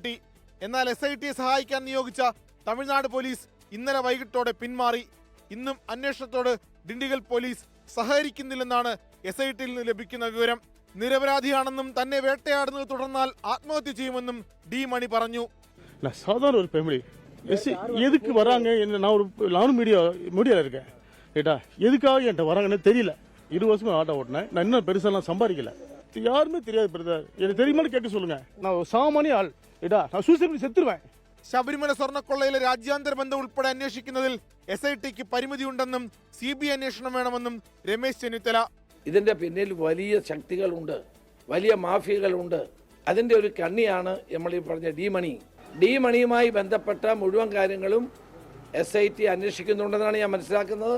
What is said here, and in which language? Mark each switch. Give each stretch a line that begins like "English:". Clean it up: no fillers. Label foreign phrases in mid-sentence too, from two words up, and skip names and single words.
Malayalam: എന്നാൽ SITയെ സഹായിക്കാൻ നിയോഗിച്ച തമിഴ്നാട് പോലീസ് ഇന്നലെ വൈകിട്ടോടെ പിന്മാറി. ഇന്നും അന്വേഷണത്തോട് ഡിണ്ടിഗൽ പോലീസ് സഹകരിക്കുന്നില്ലെന്നാണ് SITയിൽ നിന്ന് ലഭിക്കുന്ന വിവരം. നിരപരാധിയാണെന്നും തന്നെ വേട്ടയാടുന്നത് തുടർന്നാൽ ആത്മഹത്യ ചെയ്യുമെന്നും D മണി പറഞ്ഞു.
Tamil: சாதாரண ஒரு ஃபேமிலி எதுக்கு வராங்க நானும் மீடியாவில் இருக்கேன் கேட்டா எதுக்காக என்கிட்ட வராங்கன்னு தெரியல. 20 வருஷமா ஆட்டோ ஓட்டினேன். நான் இன்னும் பெருசாலாம் சம்பாதிக்கல. யாருமே தெரியாது பிரதர். எனக்கு தெரியுமான்னு கேட்க சொல்லுங்க. நான் ஒரு சாமானிய ஆள் ஏடா, நான் சூசைட் பண்ணி செத்துருவேன்.
Malayalam: ശബരിമല സ്വർണ്ണക്കൊള്ളയിലെ രാജ്യാന്തര ബന്ധം ഉൾപ്പെടെ അന്വേഷിക്കുന്നതിൽ SITക്ക് പരിമിതിയുണ്ടെന്നും CBI അന്വേഷണം വേണമെന്നും രമേശ് ചെന്നിത്തല. ഇതിന്റെ പിന്നിൽ വലിയ ശക്തികളുണ്ട്, വലിയ മാഫിയകളുണ്ട്. അതിന്റെ ഒരു കണ്ണിയാണ് നമ്മൾ ഈ പറഞ്ഞ D മണി. D മണിയുമായി ബന്ധപ്പെട്ട മുഴുവൻ കാര്യങ്ങളും SIT അന്വേഷിക്കുന്നുണ്ടെന്നാണ് ഞാൻ മനസ്സിലാക്കുന്നത്.